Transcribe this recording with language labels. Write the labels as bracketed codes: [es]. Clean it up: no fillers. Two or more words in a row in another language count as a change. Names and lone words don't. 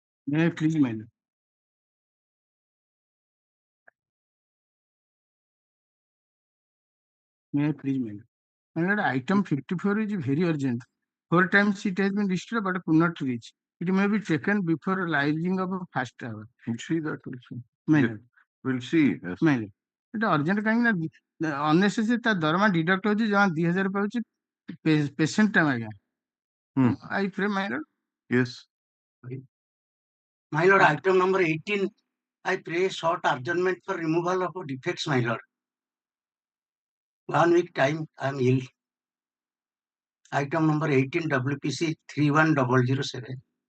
[en] May I please, my lord? May I please, my lord? My lord, item 54 is very urgent. 4 times it has been distributed but could not reach. It may be taken before rising of a first hour. We'll see that also. My lord, We'll see. Yes. my lord. [or] এটা urgent କାହିଁକି ନା unnecessary ତା ଦରମା deduct ହଉଛି ଜମା 2000 ପାଉଛି patient ଟା ଆଜ୍ଞା. [en] I pray, my lord. Yes. My lord, item number 18, I pray short adjournment for removal of defects, my lord. 1 week time, I am ill. Item number 18, WPC 31007.